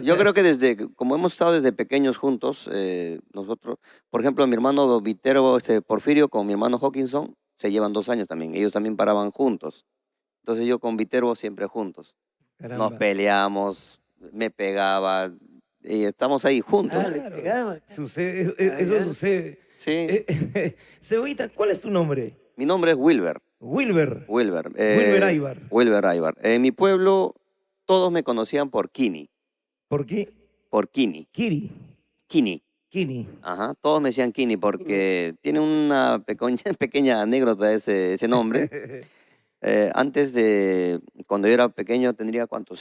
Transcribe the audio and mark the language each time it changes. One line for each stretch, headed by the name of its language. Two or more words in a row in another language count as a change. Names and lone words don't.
Spanish: Yo creo que como hemos estado desde pequeños juntos, nosotros, por ejemplo, mi hermano Viterbo, Porfirio con mi hermano Hawkinson, se llevan 2 años también. Ellos también paraban juntos. Entonces yo con Viterbo siempre juntos. Nos Caramba. peleamos, me pegaba, y estamos ahí juntos. Ah, le Claro. pegaba. Sucede, Ah, eso ya. sucede. Sí, Cebollita, ¿cuál es tu nombre? mi nombre es Wilber. Wilber. Wilber. Wilber Aybar. Wilber Aybar. En mi pueblo todos me conocían por Kini. ¿Por qué? Por Kini. Kiri. Kini. Kini. Ajá, todos me decían Kini porque tiene una pequeña anécdota ese nombre. Antes de, cuando yo era pequeño, tendría ¿cuántos?